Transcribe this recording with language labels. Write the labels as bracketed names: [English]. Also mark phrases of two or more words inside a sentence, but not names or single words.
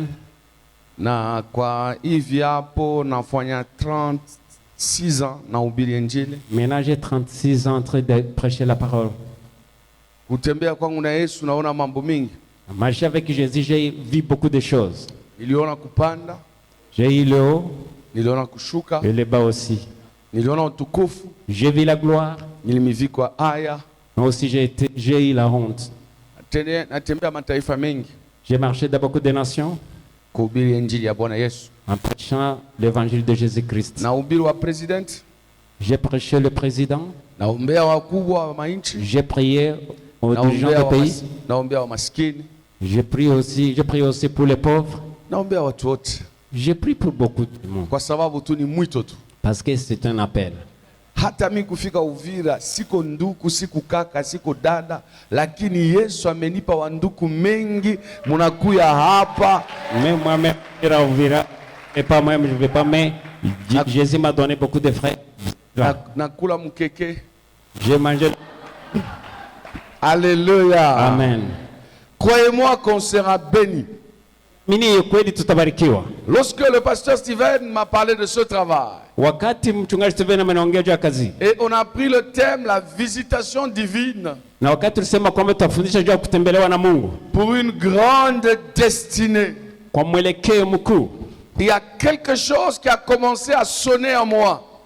[Swahili] Na kwa hivi hapo nafanya 36 ans na ubiri injili. [French] Maintenant j'ai 36 ans en train de prêcher la parole. [Swahili] Kutembea kwangu na Yesu naona mambo mingi. [French] Marcher avec Jésus, j'ai vu beaucoup de choses. [Swahili] Niliona kupanda. [French] J'ai eu le haut. [Swahili] Niliona kushuka. [French] Et le bas aussi. [Swahili] Niliona utukufu. [French] J'ai vu la gloire. [Swahili] Nilimivikwa haya. [French] Moi aussi j'ai eu la honte. [Swahili] Natembea mataifa mengi. [French] J'ai marché dans beaucoup de nations. [Swahili] Kuhubiri injili ya Bwana Yesu. [French] En prêchant l'évangile de Jésus-Christ. [Swahili] Na ubiri wa president. [French] J'ai prêché le président. [Swahili] Naombea wakubwa wa mainchi. [French] J'ai prié aux dirigeants du pays. [Swahili] Naombea wa maskini. [French] J'ai prié aussi pour les pauvres. [Swahili] Naombea watu wote. [French] J'ai prié pour beaucoup de monde. [Swahili] Kwa sababu tu ni mwito tu. [French] Parce que c'est un appel. [Swahili] Hata mimi kufika Uvira siko nduku, siko kaka, siko dada, lakini Yesu amenipa wanduku mengi, munakuya hapa. [French] Même moi-même à Uvira, et pas moi, je ne vais pas, mais Jésus m'a donné beaucoup de frères. [Swahili] Nakula mkeke. [French] J'ai mangé. Alléluia. Amen. Croyez-moi qu'on sera béni. Lorsque le pasteur Steven m'a parlé de ce travail, et on a pris le thème la visitation divine pour une grande destinée, il y a quelque chose qui a commencé à sonner en moi.